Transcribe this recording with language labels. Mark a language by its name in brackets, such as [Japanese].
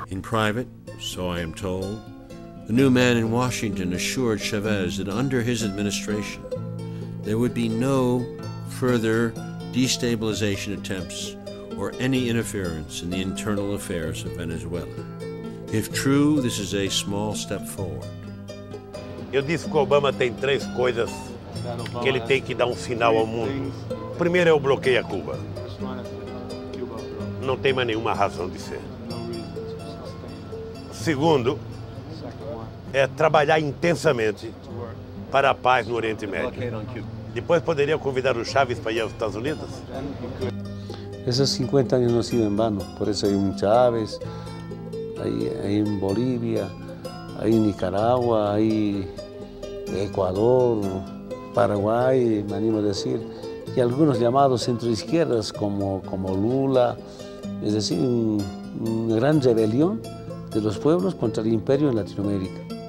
[English] In private, so I am told, the new man in Washington assured Chavez that under his administration, there would be no further destabilization attempts or any interference in the internal affairs of Venezuela. If true, this is a small step forward. [Portuguese] Eu disse que o Obama tem três coisas que ele tem que dar sinal ao mundo. Primeiro é o bloqueio a Cuba. Não tem mais nenhuma razão de ser. Segundo, é trabalhar intensamente para a paz no Oriente Médio. Depois poderia convidar o Chávez para ir aos Estados Unidos? [Spanish] Esos 50 años no han sido en vano, por eso hay un Chávez, hay en Bolivia, hay en Nicaragua, hay Ecuador, Paraguay, me animo a decir, y algunos llamados centroizquierdas como Lula, es decir, una gran rebelión de los pueblos contra el imperio en Latinoamérica.